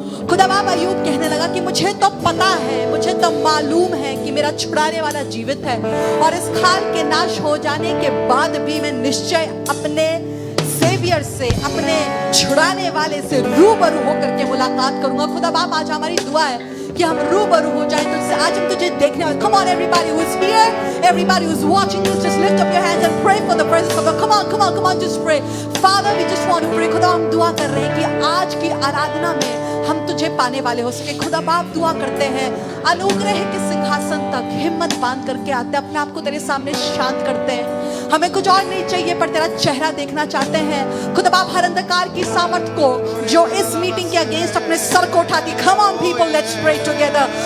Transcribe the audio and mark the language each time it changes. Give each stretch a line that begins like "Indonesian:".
Hindi: खुदा बाप अय्यूब कहने लगा कि मुझे तो पता है, मुझे तो मालूम है कि मेरा छुड़ाने वाला जीवित है और इस खाल के नाश हो जाने के बाद भी मैं निश्चय अपने सेवियर से, अपने छुड़ाने वाले से रूबरू होकर के मुलाकात करूंगा। खुदा बाप आज हमारी दुआ है कि हम रूबरू हो जाएं तुझसे। आज हम तुझे देखने वाले।
English: Come on everybody who is here, everybody who is watching this, just lift up your hands and pray for the presence of God. Come on, come on, come on, just pray. Father, we just want to pray.
Hindi: खुदा हम दुआ कर रहे हैं कि आज की आराधना में हम तुझे पाने वाले हो सके। खुदा बाप दुआ करते हैं अनुग्रह के सिंहासन तक हिम्मत बांध करके आते हैं, अपने आप को तेरे सामने शांत करते हैं। हमें कुछ और नहीं चाहिए पर तेरा चेहरा देखना चाहते हैं। खुदा बाप हर अंधकार की सामर्थ को जो इस मीटिंग के अगेंस्ट अपने सर को उठाती,
English: come on people, let's pray together.